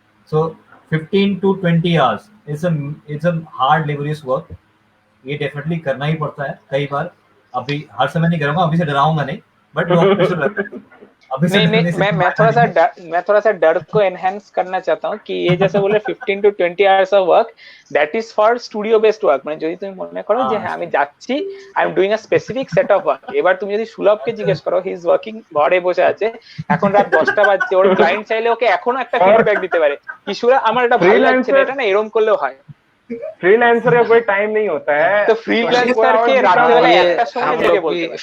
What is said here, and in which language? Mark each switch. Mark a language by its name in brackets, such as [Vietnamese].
[Hindi] So 15 to 20 hours [English] it's a hard laborious work, [Hindi] ये definitely करना ही पड़ता है कई बार। अभी हर समय नहीं करूंगा, अभी से डराऊंगा नहीं, बट अभी से मैं थोड़ा सा डर को एनहांस करना चाहता हूँ कि ये जैसे बोले 15 to 20 hours of work, [English] That is for studio based work. [Bangla] মানে যদি তুমি মনে করো যে হ্যাঁ আমি যাচ্ছি, [English] I am doing a specific set of work. [Bangla] এবার তুমি যদি সুলভকে জিজ্ঞেস করো, [English] he is working, [Bangla] ঘরে বসে আছে, এখন রাত 10টা বাজছে, ওর ক্লায়েন্ট চাইলে ওকে এখনো একটা ফিডব্যাক দিতে পারে, কিশোরা আমার এটা ভালো লাগছে না, এটা না এরকম করলেও হয়। [Hindi] फ्रीलांसर का कोई टाइम नहीं होता है, तो फ्रीलांसर के रात वाला [Bangla] একটা সময় থেকে [Hindi] बोलते हैं